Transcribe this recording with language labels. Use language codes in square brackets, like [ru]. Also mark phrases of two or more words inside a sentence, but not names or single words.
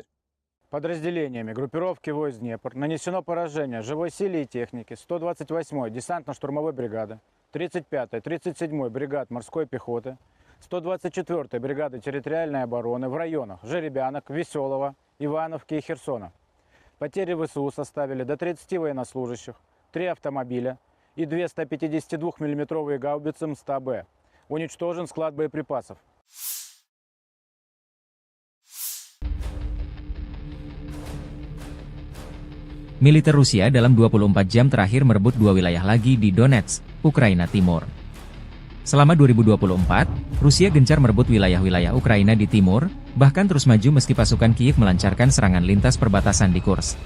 [ru] Подразделениями группировки войск «Днепр» нанесено поражение живой силе и технике 128-й десантно-штурмовой бригады, 35-й, 37-й бригад морской пехоты, 124-й бригады территориальной обороны в районах Жеребянок, Веселого, Ивановки и Херсона. Потери ВСУ составили до 30 военнослужащих, 3 автомобиля и 2 152 мм гаубицы МСТБ. Уничтожен склад боеприпасов. [id] Militer Rusia dalam 24 jam terakhir merebut 2 wilayah lagi di Donetsk, Ukraina Timur. Selama 2024, Rusia gencar merebut wilayah-wilayah Ukraina di timur, bahkan terus maju meski pasukan Kiev melancarkan serangan lintas perbatasan di Kursk.